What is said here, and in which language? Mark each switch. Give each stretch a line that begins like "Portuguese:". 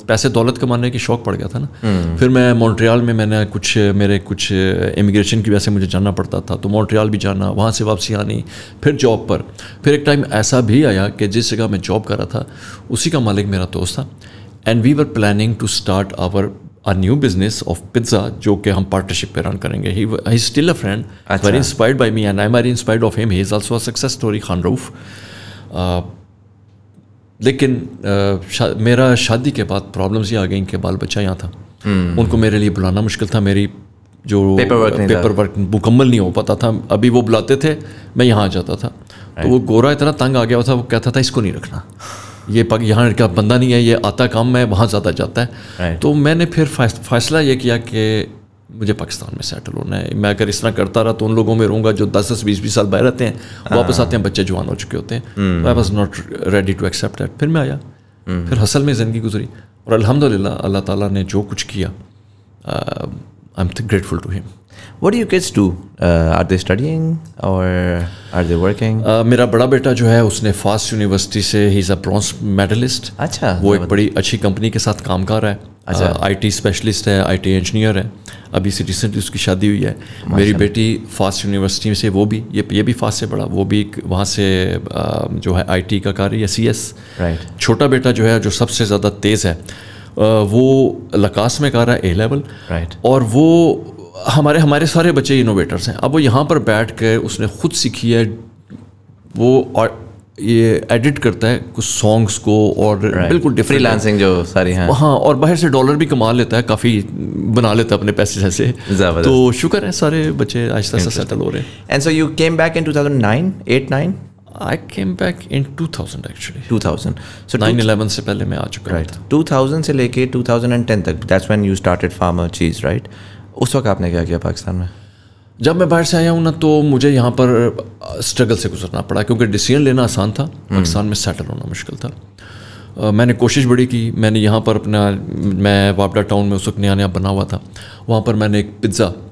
Urdu: پیسے دولت کمانے کی شوق پڑ گیا تھا نا. پھر میں مونٹریال میں نے میرے کچھ امیگریشن کی وجہ سے مجھے جانا پڑتا تھا, تو مونٹریال بھی جانا, وہاں سے واپسی آنی, پھر جاب پر. پھر ایک ٹائم ایسا بھی آیا کہ جس جگہ میں جاب کر رہا تھا اسی کا مالک میرا دوست تھا,
English: and we were planning to start a new business of pizza,
Urdu: جو کہ ہم پارٹنرشپ پہ رن کریں گے.
English: he is still a friend, very inspired by me and I'm very inspired of him. he is also a success story, Khan Rauf.
Urdu: لیکن میرا شادی کے بعد پرابلمس یہ آ گئیں کہ بال بچہ یہاں تھا, ان کو میرے لیے بلانا مشکل تھا, میری جو پیپر ورک مکمل نہیں ہو پاتا تھا. ابھی وہ بلاتے تھے, میں یہاں آ جاتا تھا, تو وہ گورا اتنا تنگ آ گیا تھا, وہ کہتا تھا اس کو نہیں رکھنا, یہ یہاں کا بندہ نہیں ہے, یہ آتا کام میں وہاں زیادہ جاتا ہے. تو میں نے پھر فیصلہ یہ کیا کہ مجھے پاکستان میں سیٹل ہونا ہے. میں اگر اس طرح کرتا رہا تو ان لوگوں میں رہوں گا جو 10-20 سال باہر رہتے ہیں, واپس آتے ہیں بچے جوان ہو چکے ہوتے ہیں.
English: I was not ready to accept that.
Urdu: پھر میں آیا, پھر حصل میں زندگی گزری, اور الحمدللہ اللہ تعالیٰ نے جو کچھ کیا,
English: I am grateful to him. What do your kids do? Are they studying or are they working?
Urdu: میرا بڑا بیٹا جو ہے اس نے فاسٹ یونیورسٹی سے,
English: He is a bronze medalist.
Urdu: اچھا. وہ ایک بڑی اچھی کمپنی کے ساتھ کام کر رہا ہے. آئی ٹی اسپیشلسٹ ہے, آئی ٹی انجینئر ہے. ابھی سے ریسنٹلی اس کی شادی ہوئی ہے. میری بیٹی فاسٹ یونیورسٹی سے, وہ بھی یہ بھی فاسٹ سے بڑا, وہ بھی وہاں سے جو ہے آئی ٹی کا کر رہی ہے, CS. چھوٹا بیٹا جو ہے جو سب سے زیادہ تیز ہے, وہ لکاس میں کر رہا ہے A لیول. اور وہ ہمارے سارے بچے انوویٹرس ہیں. اب وہ یہاں پر بیٹھ کے اس نے خود سیکھی ہے, وہ یہ ایڈٹ کرتا ہے کچھ سانگس کو, اور بالکل فری لانسنگ جو ساری ہیں. ہاں, اور باہر سے ڈالر بھی کما لیتا ہے, کافی بنا لیتا ہے اپنے پیسے سے. تو شکر ہے سارے بچے آہستہ آہستہ سیٹل ہو رہے ہیں.
English: And so you came back in 2009. I came back in 2000 actually. 2000. So
Urdu: 9/11 سے پہلے میں آ چکا تھا. 2000 سے لے کے 2010 تک,
English: that's when you started Farmer Cheese, right?
Urdu: اس وقت آپ نے کیا کیا پاکستان میں؟ جب میں باہر سے آیا ہوں نا, تو مجھے یہاں پر اسٹرگل سے گزرنا پڑا, کیونکہ ڈیسیژن لینا آسان تھا, پاکستان میں سیٹل ہونا مشکل تھا. میں نے کوشش بڑی کی. میں نے یہاں پر میں وابڈا ٹاؤن میں اس وقت نیا بنا ہوا تھا, وہاں پر میں نے ایک پزا